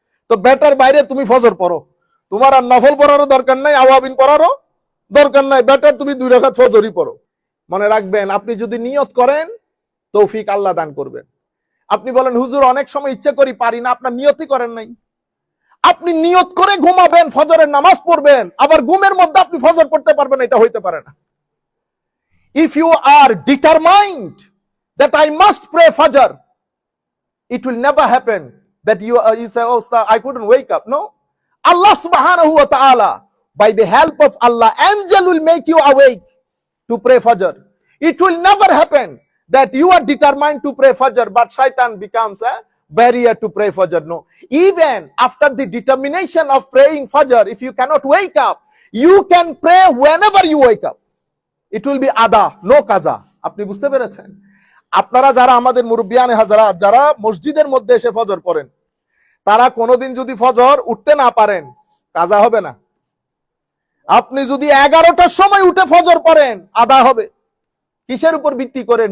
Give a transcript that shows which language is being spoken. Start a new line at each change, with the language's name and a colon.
Bangla: তো বেটার বাইরে তুমি ফজর পড়ো, তোমার আর নফল পড়ারও দরকার নাই, আওয়াবিন পড়ারও দরকার নাই, বেটার তুমি 2 রাকাত ফজরই পড়ো। মনে রাখবেন, আপনি যদি নিয়ত করেন, তৌফিক আল্লাহ দান করবেন। আপনি বলেন হুজুর অনেক সময় ইচ্ছে করি পারি না, আপনার নিয়তই করেন নাই। আপনি নিয়ত করে ঘুমাবেন, ফজরের নামাজ পড়বেন, আবার ঘুমের মধ্যে আপনি ফজর পড়তে পারবেন, এটা হইতে পারে না।
English: If you are determined that I must pray Fajr, it will never happen that you say, oh, sir, I couldn't wake up. No. Allah subhanahu wa ta'ala, by the help of Allah, angel will make you awake to pray Fajr. It will never happen that you are determined to pray Fajr, but shaitan becomes a barrier to pray Fajr. No. Even after the determination of praying Fajr, if you cannot wake up, you can pray whenever you wake up. It will be ada, no kaza.
Bangla: আপনি বুঝতে পেরেছেন? আপনারা যারা আমাদের মুরব্বিয়ানে হাজারাত যারা মসজিদের মধ্যে এসে ফজর পড়েন, তারা কোনোদিন যদি ফজর উঠতে না পারেন, কাজা হবে না। আপনি যদি 11টার সময় উঠে ফজর পড়েন, আদা হবে। কিসের উপর ভিত্তি করে?